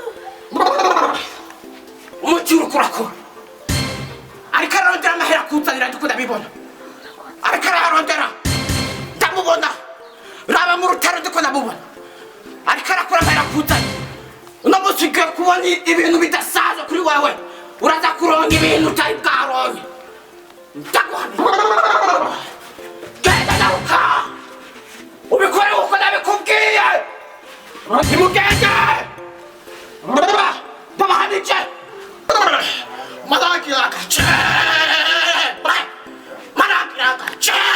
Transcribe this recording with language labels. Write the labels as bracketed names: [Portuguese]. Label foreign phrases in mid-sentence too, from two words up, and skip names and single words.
[Rundi] umuti uriko urakora ariko ararondera amahera kuzanira ndiko ndabibona ariko ararondera ndamubona raba mu rutaro ndiko ndamubona ariko arakora amahera kuzanira uno munsi ugiye kubona ibintu bidasaza kuri wewe uraza kuronka ibintu utari bwaronke ndaguhamije genda naruka ubikore uko nabikubwiye nimugende ndabahanije maragira agace maragira agace